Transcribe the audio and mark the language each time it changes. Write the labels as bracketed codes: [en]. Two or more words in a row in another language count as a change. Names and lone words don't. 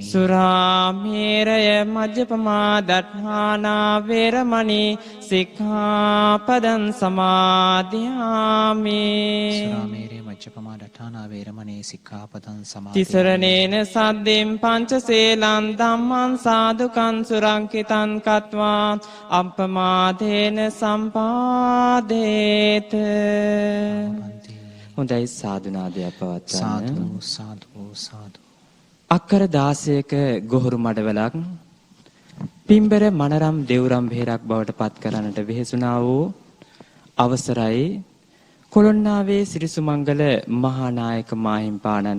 [pi] සුරාමේරය මජ්ජපමා දට්ඨානා වේරමණී සික්ඛාපදං සමාදියාමි සුරාමේරය මජ්ජපමා දට්ඨානා වේරමණී සික්ඛාපදං සමාදියාමි තිසරණේන සද්දෙන් පංචශීලං ධම්මං සාදුකං සුරංකිතං කତ୍වා අප්පමාදේන සම්පාදේත [si] හොඳයි සාදුනාදයක් පවත්වන්න සාදු සාදු සාදු අක්කර 16ක ගොහරු මඩවලක් පිම්බර මනරම් දෙව්රම් බෙහෙරක් බවට පත් කරන්නට වෙහෙසුණා වූ අවසරයි කොළොන්නාවේ සිරිසුමංගල මහානායක මාහිම්පාණන්